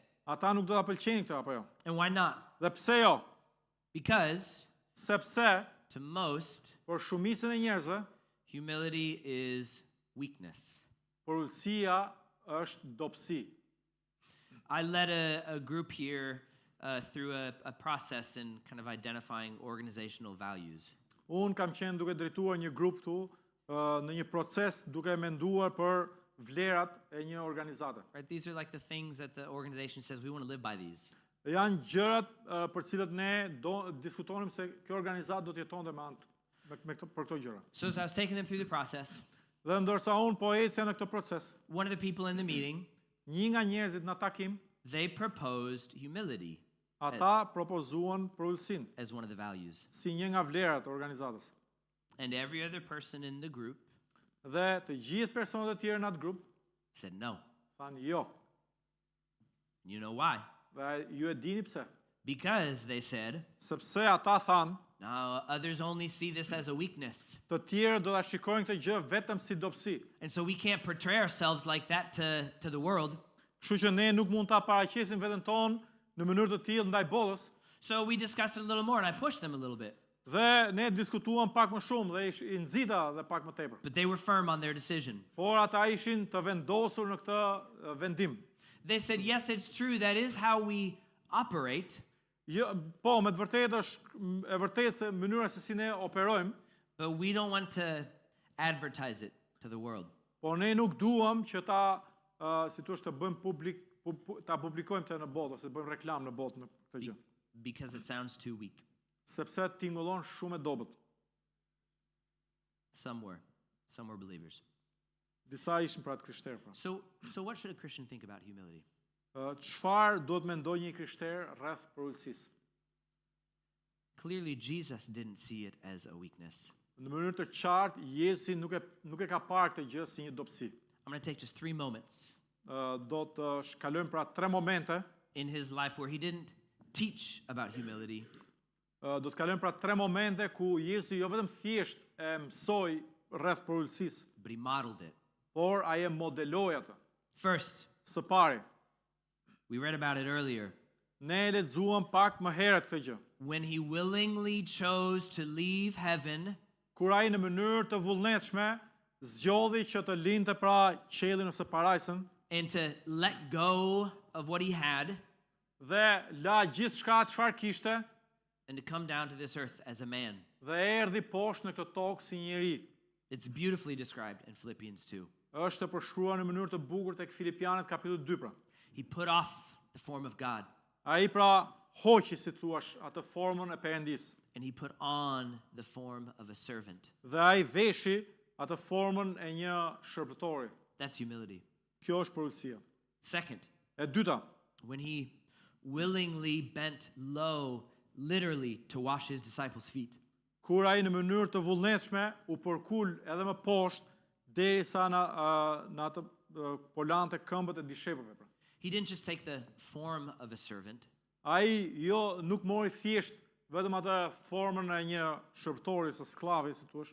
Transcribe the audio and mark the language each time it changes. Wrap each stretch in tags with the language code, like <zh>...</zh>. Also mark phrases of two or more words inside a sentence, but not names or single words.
<sq>Ata nuk do ta pëlqejnë këtë apo jo?</sq> <en>And why not?</en> <sq>Dhe pse jo?</sq> <en>Because</en> <sq>Sepse</sq> <en>to most,</en> <sq>për shumicën e njerëzve,</sq> <en>humility is weakness.</en> <sq>përulësia është dobësi.</sq> <en>I led a group here through a process in kind of identifying organizational values.</en> <sq>Unë kam qenë duke drejtuar një grup këtu në një proces duke menduar për vlerat e një organizate.</sq> <en>Right? These are like the things that the organization says we want to live by these.</en> <sq>Janë gjërat për cilët ne diskutonim se kjo organizatë do të jetonte për këto gjëra.</sq> <en>So as I was taking them through the process,</en> <sq>Dhe ndërsa unë po ecja në këtë proces,</sq> <en>one of the people in the meeting,</en> <sq>një nga njerëzit në takim,</sq> <en>they proposed humility</en> <sq>ata propozuan përulësinë</sq> <en>as one of the values.</en> <sq>si një nga vlerat e organizatës.</sq> <en>And every other person in the group</en> <sq>Dhe të gjithë personat e tjerë në atë grup</sq> <en>said no.</en> <sq>thanë jo.</sq> <en>You know why?</en> <sq>Dhe ju e dini pse?</sq> <en>Because they said,</en> <sq>Sepse ata thanë,</sq> <en>no, others only see this as a weakness.</en> <sq>të tjerë do ta shikojnë këtë gjë vetëm si dobësi.</sq> <en>And so we can't portray ourselves like that to the world.</en> <sq>Kështu që ne nuk mund ta paraqesim veten tonë në mënyrë të tillë ndaj bollës.</sq> <en>So we discussed it a little more and I pushed them a little bit.</en> <sq>Dhe ne diskutuam pak më shumë dhe i nxita dhe pak më tepër.</sq> <en>But they were firm on their decision.</en> <sq>Por ata ishin të vendosur në këtë vendim.</sq> <en>They said, yes, it's true. That is how we operate.</en> <sq>Jo, po, me të vërtetë është e vërtetë se mënyra se si ne operojmë,</sq> <en>But we don't want to advertise it to the world.</en> <sq>por ne nuk duam që ta si thua të bëjmë publik ta publikojmë këtë në botë ose të bëjmë reklam në botë në këtë gjë,</sq> <en>Because it sounds too weak.</en> <sq>sepse tingëllon shumë e dobët.</sq> <en>Some were believers.</en> <sq>Disa ishin pra të krishterë. Pra.</sq> <en>So what should a Christian think about humility?</en> <sq>Çfarë duhet mendojë një krishter rreth përulësisë?</sq> <en>Clearly, Jesus didn't see it as a weakness.</en> <sq>Në mënyrë të qartë, Jezusi nuk e ka parë këtë gjë si një dobësi.</sq> <en>I'm going to take just 3 moments</en> <sq>Do të shkalojmë pra 3 momente.</sq> <en>in his life where he didn't teach about humility,</en> <sq>Do të kalojmë pra 3 momente ku Jezusi jo vetëm thjesht e mësoi rreth përulësisë,</sq> <en>but he modeled it.</en> <sq>por ai e modeloi atë.</sq> <en>First,</en> <sq>Së pari,</sq> <en>we read about it earlier.</en> <sq>ne e lexuam pak më herët këtë gjë.</sq> <en>When he willingly chose to leave heaven</en> <sq>Kur ai në mënyrë të vullnetshme zgjodhi që të lindte pra qiellin ose parajsën</sq> <en>and to let go of what he had</en> <sq>dhe la gjithçka çfarë kishte</sq> <en>and to come down to this earth as a man.</en> <sq>dhe erdhi poshtë në këtë tokë si njeri.</sq> <en>It's beautifully described in Philippians 2.</en> <sq>Është e përshkruar në mënyrë të bukur tek Filipianët kapitulli 2 pra.</sq> <en>He put off the form of God</en> <sq>Ai pra hoqi si thuaç atë formën e Perëndisë</sq> <en>and he put on the form of a servant.</en> <sq>dhe ai veshi atë formën e një shërbëtori.</sq> <en>That's humility.</en> <sq>Kjo është përulësia.</sq> <en>Second,</en> <sq>E dyta,</sq> <en>when he willingly bent low, literally, to wash his disciples' feet.</en> <sq>kur ai në mënyrë të vullnetshme u përkul edhe më poshtë derisa në atë polante këmbët e dishepujve. Pra.</sq> <en>He didn't just take the form of a servant,</en> <sq>Ai jo nuk mori thjesht vetëm atë formën e një shërbëtori ose sklavi, si thua.</sq>